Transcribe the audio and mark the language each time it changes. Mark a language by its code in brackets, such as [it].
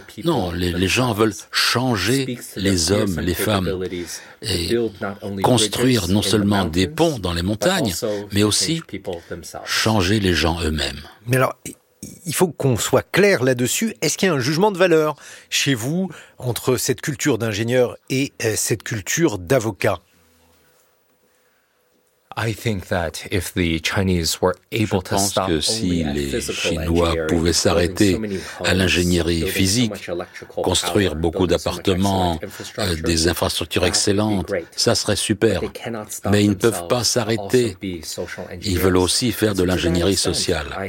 [fr] Non, les gens veulent changer les hommes, les femmes, et construire non seulement des ponts dans les montagnes, mais aussi changer les gens eux-mêmes. Mais alors, il faut qu'on soit clair là-dessus. Est-ce qu'il y a un jugement de valeur chez vous entre cette culture d'ingénieur et cette culture d'avocat ? [en] I think that if the Chinese were able to stop [fr] que si les Chinois pouvaient s'arrêter à l'ingénierie physique, construire beaucoup d'appartements, des infrastructures excellentes, ça serait super. Mais ils ne peuvent pas s'arrêter. Ils veulent aussi faire de l'ingénierie sociale.